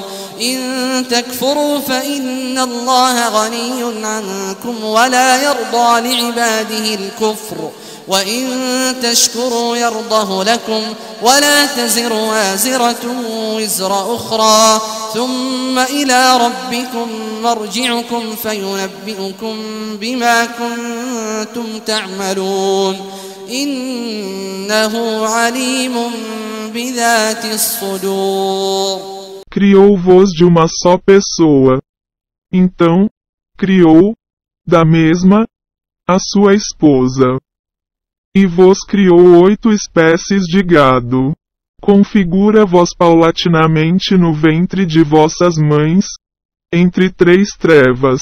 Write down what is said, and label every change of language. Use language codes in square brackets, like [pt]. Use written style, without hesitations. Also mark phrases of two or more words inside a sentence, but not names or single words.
[ar] إن تكفروا فإن الله غني عنكم ولا يرضى لعباده الكفر وإن تشكروا يرضه لكم ولا تزر وازرة وزر أخرى ثم إلى ربكم مرجعكم فينبئكم بما كنتم تعملون إنه عليم بذات الصدور. [pt] Criou-vos de uma só pessoa. Então, criou, da mesma, a sua esposa. E vos criou 8 espécies de gado. Configura-vos paulatinamente no ventre de vossas mães, entre 3 trevas.